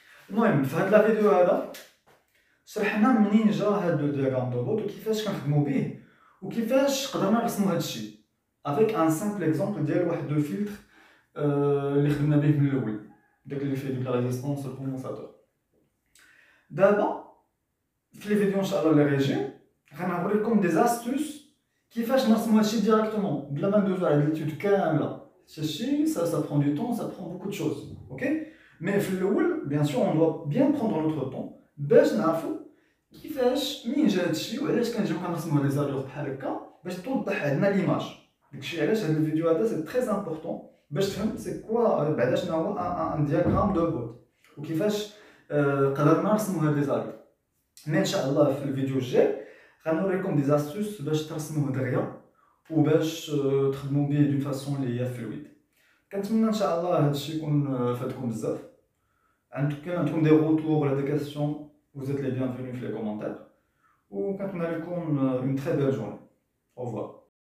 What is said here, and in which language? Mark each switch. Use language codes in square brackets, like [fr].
[ar] المهم في هاد لا فيديو هذا شرحنا منين جا هاد لو diagramme de Bode وكيفاش كنخدمو به وكيفاش قدرنا نرسمو هاد الشيء [fr] avec un simple exemple [ar] ديال واحد لو فلتر اللي خدمنا به من الاول، داك اللي فيه ديك لا ريزيستونس الكوندنساتور. دابا في لي فيديو ان شاء الله اللي غيجيو غنوريكم دي زاستوس كيفاش نرسمو هادشي ديريكتومون بلا ما ندوزو على ليتود كامله. هادشي [fr] ça prend du temps, ça prend beaucoup de choses. OK, mais [ar] في الاول [fr] bien sûr on doit bien prendre notre temps [ar] باش نعرفو كيفاش منين جا هادشي وعلاش كنجيو كنرسمو لي زالور بحال هكا باش توضح عندنا ليماج. داكشي علاش هاد الفيديو هذا سي تري امبورطون باش تفهم سي كوا بعدا شنو هو ان دياغرام دو بود وكيفاش قدرنا نرسمو هاد لي زالور. مي ان شاء الله في الفيديو الجاي غنوريكم دي زاستوس باش ترسموه دغيا وباش تخدموا به دون فاسون اللي هي فلويد. كنتمنى ان شاء الله هادشي يكون فاتكم بزاف. عندكم دي روتور ولا دي كاستيون [fr] vous êtes les bienvenus [ar] في [fr] les commentaires [ar] وكنتمنى لكم [fr] une très belle journée. Au revoir.